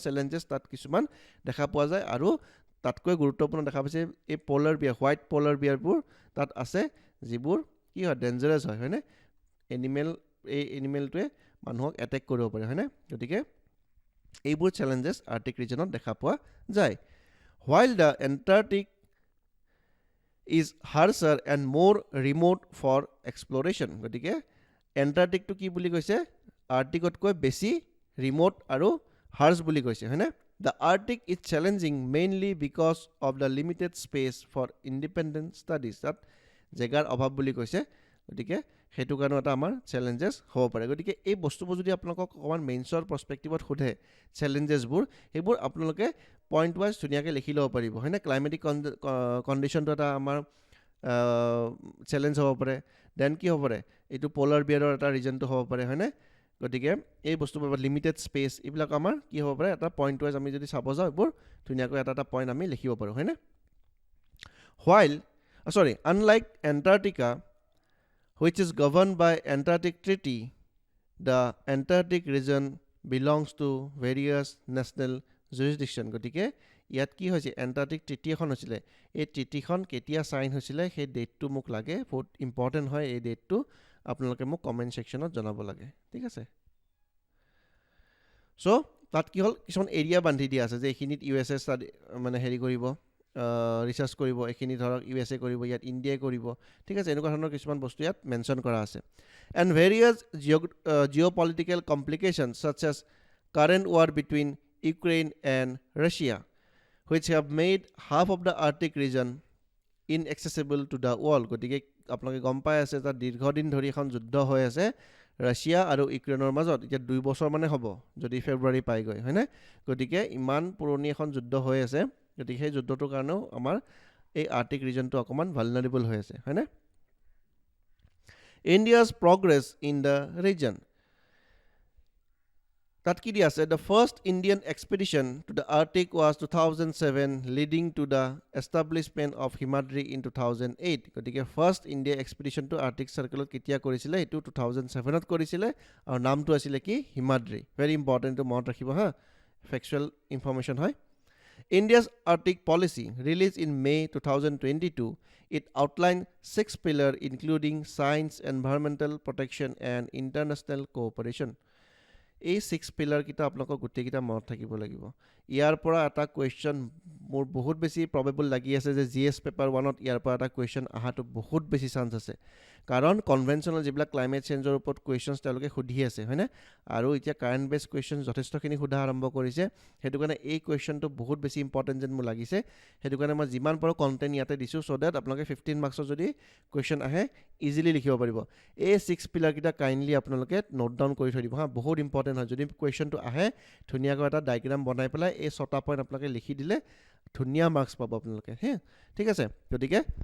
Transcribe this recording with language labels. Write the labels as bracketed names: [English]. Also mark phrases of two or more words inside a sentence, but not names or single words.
[Assamese] চেলেঞ্জেছ তাত কিছুমান দেখা পোৱা যায় আৰু তাতকৈ গুৰুত্বপূৰ্ণ দেখা পাইছে এই [English] polar bear white polar bearবোৰ [Assamese] তাত আছে যিবোৰ কি হয় ডেঞ্জাৰাছ হয়নে এই এনিমেলটোৱে মানুহক এটেক কৰিব পাৰে হয়নে গতিকে এইবোৰ [English] challenges Arctic regionত [Assamese] দেখা পোৱা যায় [English] while the Antarctic is harsher and more remote for exploration [Assamese] গতিকে এণ্টাৰ্কটিকটো কি বুলি কৈছে আৰ্টিকতকৈ বেছি ৰিম'ট আৰু হাৰ্ছ বুলি কৈছে হয়নে [English] The Arctic is challenging mainly because of the limited space for independent studies [Assamese] তাত জেগাৰ অভাৱ বুলি কৈছে গতিকে সেইটো কাৰণে এটা আমাৰ চেলেঞ্জেছ হ'ব পাৰে গতিকে এই বস্তুবোৰ যদি আপোনালোকক অকণমান [English] mainsৰ perspectiveত [Assamese] সোধে চেলেঞ্জেছবোৰ সেইবোৰ আপোনালোকে [English] point wise [Assamese] ধুনীয়াকৈ লিখি ল'ব পাৰিব হয়নে [English] climatic conditionটো [Assamese] এটা আমাৰ চেলেঞ্জ হ'ব পাৰে দেন কি হ'ব পাৰে এইটো [English] polar bearৰ [Assamese] এটা ৰিজনটো হ'ব পাৰে হয়নে গতিকে এই বস্তুবোৰ [English] limited space [Assamese] এইবিলাক আমাৰ কি হ'ব পাৰে এটা [English] point wise [Assamese] আমি যদি চাব যাওঁ এইবোৰ ধুনীয়াকৈ এটা পইণ্ট আমি লিখিব পাৰোঁ হয়নে [English] unlike Antarctica which is governed by Antarctic Treaty the Antarctic region belongs to various national jurisdiction [Assamese] গতিকে ইয়াত কি হৈছে এণ্টাৰ্কটিক ট্ৰিটি এখন হৈছিলে এই ট্ৰিটিখন কেতিয়া চাইন হৈছিলে সেই ডেটটো মোক লাগে বহুত ইম্পৰ্টেণ্ট হয় এই ডেটটো আপোনালোকে মোক [English] comment sectionত [Assamese] জনাব লাগে ঠিক আছে চ' তাত কি হ'ল কিছুমান এৰিয়া বান্ধি দিয়া আছে যে এইখিনিত USA ষ্টাডি মানে হেৰি কৰিব ৰিচাৰ্চ কৰিব এইখিনি ধৰক USA কৰিব ইয়াত ইণ্ডিয়াই কৰিব ঠিক আছে এনেকুৱা ধৰণৰ কিছুমান বস্তু ইয়াত মেনশ্যন কৰা আছে [English] and various geopolitical complication such as current war between Ukraine and Russia which have made half of the Arctic region inaccessible to the world [Assamese] গতিকে আপোনালোকে গম পাই আছে তাত দীৰ্ঘদিন ধৰি এখন যুদ্ধ হৈ আছে ৰাছিয়া আৰু ইউক্ৰেইনৰ মাজত এতিয়া 2 বছৰ মানে হ'ব যদি ফেব্ৰুৱাৰী পাইগৈ হয়নে গতিকে ইমান পুৰণি এখন যুদ্ধ হৈ আছে গতিকে সেই যুদ্ধটোৰ কাৰণেও আমাৰ এই আৰ্টিক ৰিজনটো অকণমান ভালনাৰেবল হৈ আছে হয়নে [English] India's progress in the region [Assamese] তাত কি দি আছে [English] the first Indian expedition to the Arctic was 2007 leading to the establishment of Himadri in 2008 [Assamese] গতিকে [English] first India expeditionটো Arctic circleত [Assamese] কেতিয়া কৰিছিলে এইটো 2007ত কৰিছিলে আৰু নামটো আছিলে কি হিমাদ্ৰি [English] very important [Assamese] মনত ৰাখিব হা [English] factual information [Assamese] হয় [English] India's Arctic policy released in May 2022 it outlined 6 pillars including science environmental protection and international cooperation [Assamese] এই 6 পিলাৰ কিটা আপোনালোকক গোটেইকেইটা মনত থাকিব লাগিব ইয়াৰ পৰা এটা কুৱেশ্যন মোৰ বহুত বেছি প্ৰবেবল লাগি আছে যে [English] GS paper 1ত [Assamese] ইয়াৰ পৰা এটা কুৱেশ্যন আহাটো বহুত বেছি চান্স আছে কাৰণ কনভেনশ্যনেল যিবিলাক [English] climate changeৰ [Assamese] ওপৰত কুৱেশ্যনছ তেওঁলোকে সুধি আছে হয়নে আৰু এতিয়া [English] current base question [Assamese] যথেষ্টখিনি সোধা আৰম্ভ কৰিছে সেইটো কাৰণে এই কুৱেশ্যনটো বহুত বেছি ইম্পৰ্টেণ্ট যেন মোৰ লাগিছে সেইটো কাৰণে মই যিমান পাৰোঁ কণ্টেণ্ট ইয়াতে দিছোঁ [English] so that [Assamese] আপোনালোকে 15 মাৰ্কছৰ যদি কুৱেশ্যন আহে ইজিলি লিখিব পাৰিব এই 6 পিলাৰকেইটা কাইণ্ডলি আপোনালোকে [English] note down [Assamese] কৰি থৈ দিব হা বহুত ইম্পৰ্টেণ্ট হয় যদি কুৱেশ্যনটো আহে ধুনীয়াকৈ এটা ডায়েগ্ৰাম বনাই পেলাই এই 6টা পইণ্ট আপোনালোকে লিখি দিলে ধুনীয়া মাৰ্কছ পাব আপোনালোকে হে ঠিক আছে গতিকে